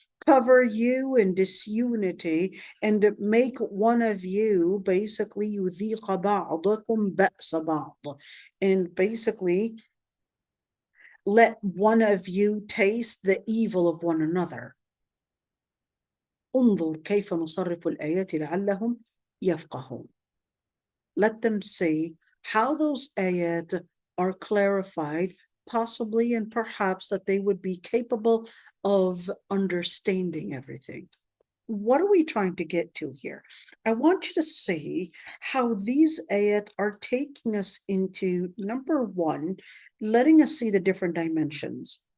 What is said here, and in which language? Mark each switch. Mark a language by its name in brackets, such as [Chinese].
[English] cover you in disunity and make one of you basically [Arabic] يُذِيقَ بَعْضَكُمْ بَأْسَ بَعْض, [English] and basically let one of you taste the evil of one another. [Arabic] انظر كيف نصرف الآيات لعلهم يفقهون. [English] Let them see how those ayat are clarified, possibly and perhaps that they would be capable of understanding everything. What are we trying to get to here? I want you to see how these ayat are taking us into, number one, letting us see the different dimensions.